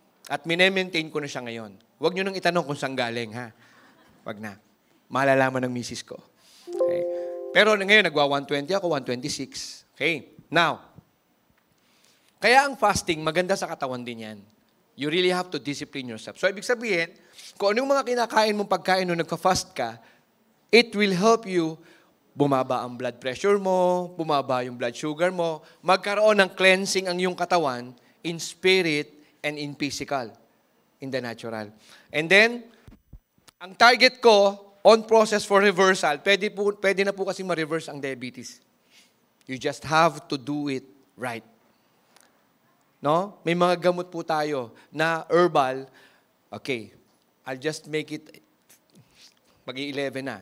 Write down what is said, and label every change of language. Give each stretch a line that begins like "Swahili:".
Filipino: At minemaintain ko na siya ngayon. Huwag nyo nang itanong kung saan galing, ha? Wag na. Malalaman ng misis ko. Okay? Pero ngayon, nagwa-120 ako, 126. Okay? Now, kaya ang fasting, maganda sa katawan din yan.
English: You really have to discipline yourself.
Filipino: So, ibig sabihin, kung anong mga kinakain mong pagkain nung nagka-fast ka, it will help you bumaba ang blood pressure mo, bumaba yung blood sugar mo, magkaroon ng cleansing ang iyong katawan in spirit and in physical, in the natural. And then, ang target ko, on process for reversal, pwede na po kasi ma-reverse ang diabetes.
English: You just have to do it right.
Filipino: No? May mga gamot po tayo na herbal.
English: Okay, I'll just make it mag-11 na.